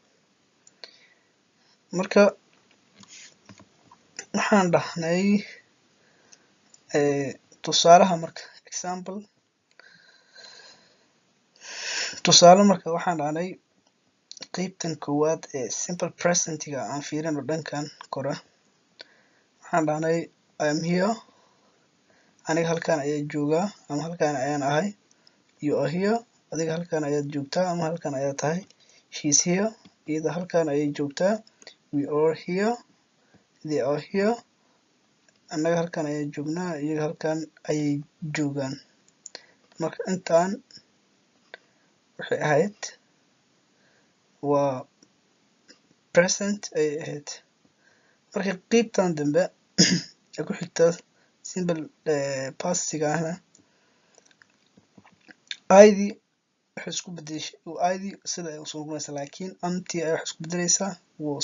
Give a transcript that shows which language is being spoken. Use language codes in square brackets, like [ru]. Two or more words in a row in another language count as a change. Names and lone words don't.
[so] marka waxaan dhahnay tusaalaha marka example tusaale marka waxaan dhahnay qeybtan koowaad ee [en] simple presentiga [so] aan fiirino dhankan kore. [en] waxaan dhahnay I am here, [so] aniga halkan ayaa joogaa ama halkan ayaan ahay. [en] You are here, [so] adiga halkan ayaad joogtaa ama halkan ayaad tahay. [en] She is here, [so] iyada halkan ayay joogtaa. [en] We are here, they are here, [so] annaga halkan ayaan joognaa iyaga halkan ayay joogaan. marka intaan waxay ahayd waa present ayay ahayd. marka qeybtan dambe ee ku xigta [en] simple passive [so] ahna idii waxay isku bedeshay idii sida ay usoo noqonaysaa laakiin anti ay wax isku bedelaysaa was.